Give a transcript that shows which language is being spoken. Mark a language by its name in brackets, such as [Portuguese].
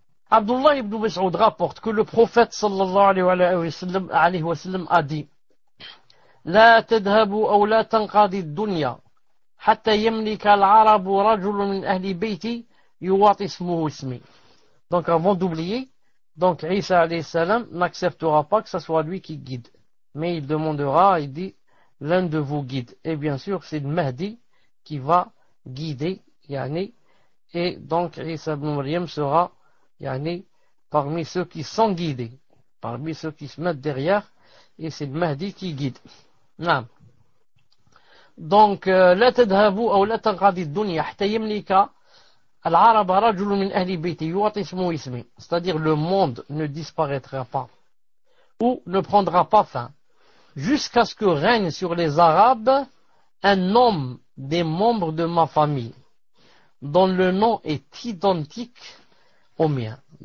[French] Abdullah ibn Mas'ud rapporte que le prophète sallallahu alayhi wa sallam a dit [Arabic] لا تذهبوا أو لا تنقضي الدنيا حتى يملك العرب رجل من أهل بيتي يواطي اسمه اسمي. [French] Donc avant d'oublier, donc Isa alayhi salam n'acceptera pas que ce soit lui qui guide, mais il demandera, il dit l'un de vous guide. Et bien sûr c'est le Mahdi qui va guider, et donc Isa ibn Maryam sera parmi ceux qui sont guidés, parmi ceux qui se mettent derrière, et c'est le Mahdi qui guide. Non. Donc, [Arabic] لا تذهبوا أو لا تنقضي الدنيا حتى يملك العرب رجل من أهل بيتي يعطي اسمه اسمي. [French] C'est-à-dire le monde ne disparaîtra pas ou ne prendra pas fin jusqu'à ce que règne sur les Arabes un homme des membres de ma famille dont le nom est identique au mien.